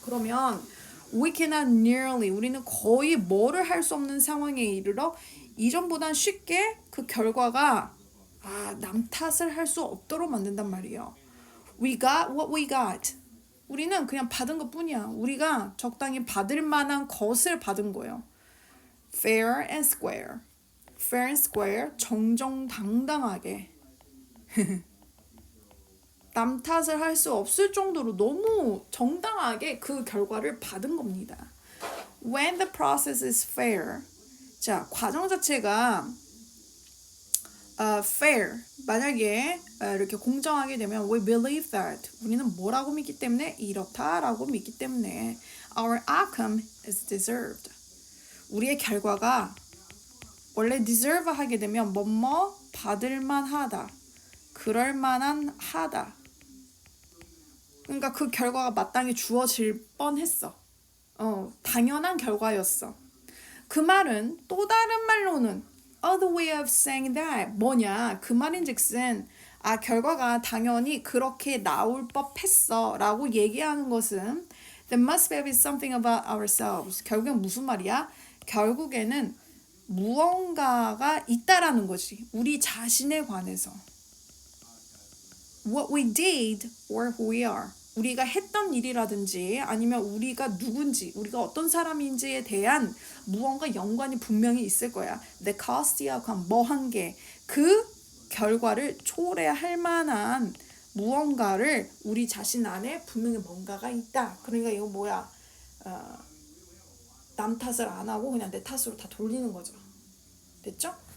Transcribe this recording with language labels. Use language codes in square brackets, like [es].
[ko] 그러면 [en] we cannot nearly, [ko] 우리는 거의 뭐를 할 수 없는 상황에 이르러 이전보단 쉽게 그 결과가 남 탓을 할 수 없도록 만든단 말이에요. [en] We got what we got. [ko] 우리는 그냥 받은 것 뿐이야. 우리가 적당히 받을 만한 것을 받은 거예요. [en] Fair and square. fair and square, 정정당당하게. [ko] 남 탓을 할 수 없을 정도로 너무 정당하게 그 결과를 받은 겁니다. [en] When the process is fair. [ko] 자, 과정 자체가 fair. 만약에 이렇게 공정하게 되면 [en] we believe that. [ko] 우리는 뭐라고 믿기 때문에? 이렇다라고 믿기 때문에 [en] our outcome is deserved. [ko] 우리의 결과가 원래 deserve 하게 되면 뭐뭐 받을 만하다. 그럴 만한 하다. 그러니까 그 결과가 마땅히 주어질 뻔했어. 당연한 결과였어. 그 말은 또 다른 말로는 [en] other way of saying that [ko] 뭐냐? 그 말인즉슨 결과가 당연히 그렇게 나올 법했어 라고 얘기하는 것은 [en] there must be something about ourselves. [ko] 결국엔 무슨 말이야? 결국에는 무언가가 있다라는 거지. 우리 자신에 관해서. [en] What we did or who we are. [ko] 우리가 했던 일이라든지 아니면 우리가 누군지, 우리가 어떤 사람인지에 대한 무언가 연관이 분명히 있을 거야. [en] The cause, the outcome, [ko] 뭐 한 게. 그 결과를 초래할 만한 무언가를 우리 자신 안에 분명히 뭔가가 있다. 그러니까 이거 뭐야? 남 탓을 안 하고 그냥 내 탓으로 다 돌리는 거죠. 됐죠?